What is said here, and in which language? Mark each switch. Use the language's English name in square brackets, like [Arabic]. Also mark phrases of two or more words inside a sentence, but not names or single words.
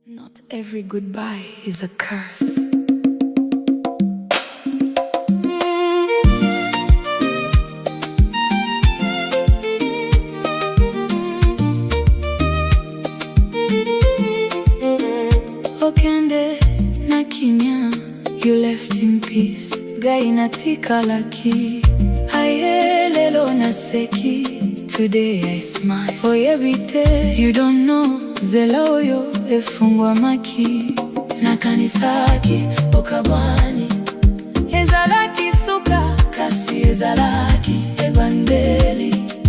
[English] Not every goodbye is a curse. [Lingala] Okende na kimia, [English] you left in peace. [Lingala] Ngai natikalaki. Ayeeee, Lelo naseki. [English] Today I smile. Oyebi, you don't know. [Lingala] Nzela oyo efungwamaki. Nakanisaki, Bokabwani. Ezalaki suka, kasi ezalaki, ebandeli.